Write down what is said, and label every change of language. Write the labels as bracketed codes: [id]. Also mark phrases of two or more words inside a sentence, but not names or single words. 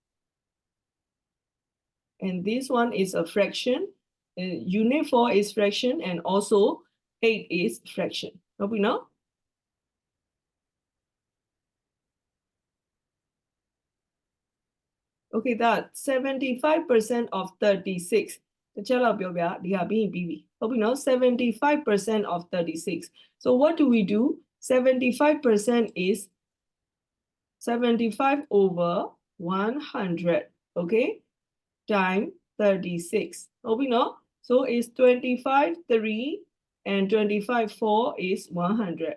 [en] And this one is a fraction. Unit 4 is fraction, and also 8 is fraction. Hope you know. Okay, that 75% of 36. [my] တချက်လောက်ပြောပြဒီဟာပြီးရင်ပြီးပြီဟုတ်ပြီနော် 75% of 36. [en] So what do we do? 75% is 75 over 100, okay, times 36. Hope you know. So it's 25 3 and 25 4 is 100.